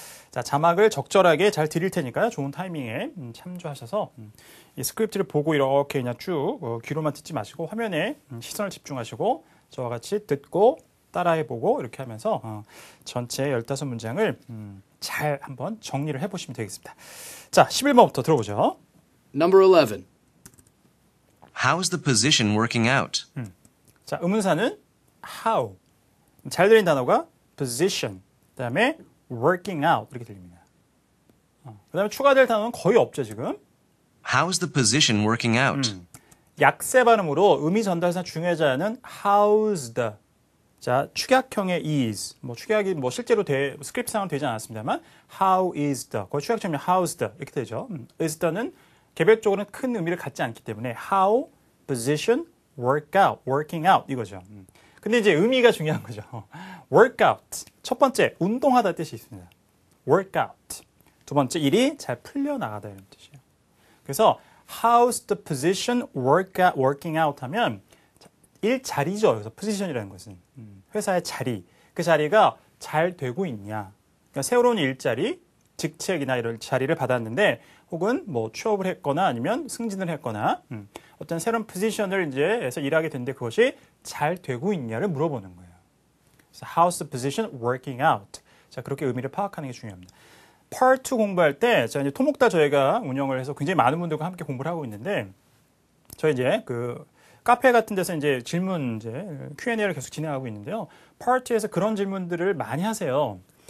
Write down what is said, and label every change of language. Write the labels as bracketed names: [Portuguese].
[Korean] 자, 자막을 적절하게 잘 드릴 테니까요. 좋은 타이밍에 참조하셔서 이 스크립트를 보고 이렇게 그냥 쭉 귀로만 듣지 마시고 화면에 시선을 집중하시고 저와 같이 듣고 따라해보고 이렇게 하면서 전체 15문장을 잘 한번 정리를 해보시면 되겠습니다. 자, 11번부터 들어보죠. [English] Number 11. How's the position working out? [Korean] 자, 의문사는 how. 잘 들린 단어가 position. 그 다음에 [English] working out. [Korean] 이렇게 들립니다. 그 다음에 추가될 단어는 거의 없죠, 지금. [English] How's the position working out? [Korean] 약세 발음으로 의미 전달상 중요하자는 [English] how's the. [Korean] 자, 축약형의 is. 뭐 축약이 뭐 실제로 스크립트상은 되지 않았습니다만 [English] how is the. [Korean] 거의 축약형이 [English] how's the. [Korean] 이렇게 되죠. is the는 개별적으로는 큰 의미를 갖지 않기 때문에 [English] how, position, work out, working out [Korean] 이거죠. 근데 이제 의미가 중요한 거죠. [English] work out. [Korean] 첫 번째, 운동하다 뜻이 있습니다. [English] work out. [Korean] 두 번째, 일이 잘 풀려나가다 이런 뜻이에요. 그래서 [English] how's the position working out [Korean] 하면 일자리죠. 그래서 position이라는 것은 회사의 자리. 그 자리가 잘 되고 있냐. 그러니까 새로운 일자리, 직책이나 이런 자리를 받았는데 혹은 뭐 취업을 했거나 아니면 승진을 했거나 어떤 새로운 포지션을 이제 해서 일하게 됐는데 그것이 잘 되고 있냐를 물어보는 거예요. 그래서 [English] how's the position working out? [Korean] 자, 그렇게 의미를 파악하는 게 중요합니다. Part 2 공부할 때, 자, 이제 토목다 저희가 운영을 해서 굉장히 많은 분들과 함께 공부를 하고 있는데, 저희 이제 그 카페 같은 데서 이제 질문, 이제 Q&A를 계속 진행하고 있는데요. Part 2에서 그런 질문들을 많이 하세요.